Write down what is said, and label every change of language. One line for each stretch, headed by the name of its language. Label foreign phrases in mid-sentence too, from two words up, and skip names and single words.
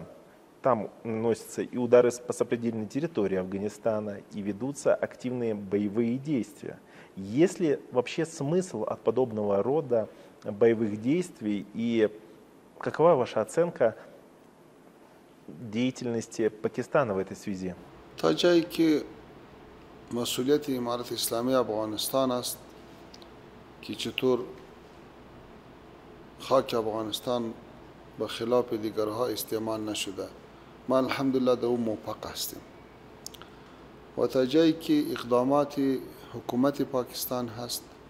Russian: Там наносятся и удары по сопредельной территории Афганистана, и ведутся активные боевые действия. Есть ли вообще смысл от подобного рода боевых действий и Какова ваша оценка деятельности Пакистана в этой связи?
Persian: تا جایی که مسئولیت امارت اسلامی افغانستان است که چطور خاک افغانستان به خلاف دیگرها استعمال نشده، ما الحمدلله در او موفق هستیم و تا جایی که اقدامات حکومت پاکستان هست